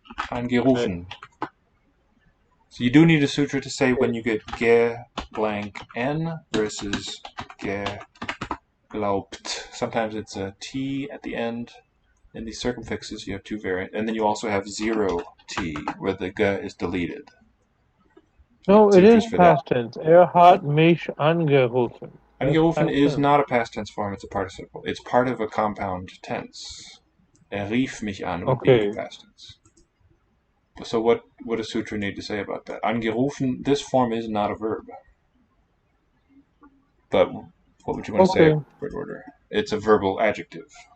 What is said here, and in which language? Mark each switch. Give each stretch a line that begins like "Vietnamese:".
English: Angerufen. So you do need a sutra to say when you get ge blank n versus ge glaubt. Sometimes it's a t at the end. In these circumfixes, you have two variants. And then you also have 0 t, where the ge is deleted. No, it is past tense.
German: Hat mich angerufen.
English: Angerufen is not a past tense form, it's a participle. It's part of a compound tense.
German: Rief mich an
English: would be past tense. So what does Sutra need to say about that? Angerufen, this form is not a verb. But what would you want to say about word order? It's a verbal adjective.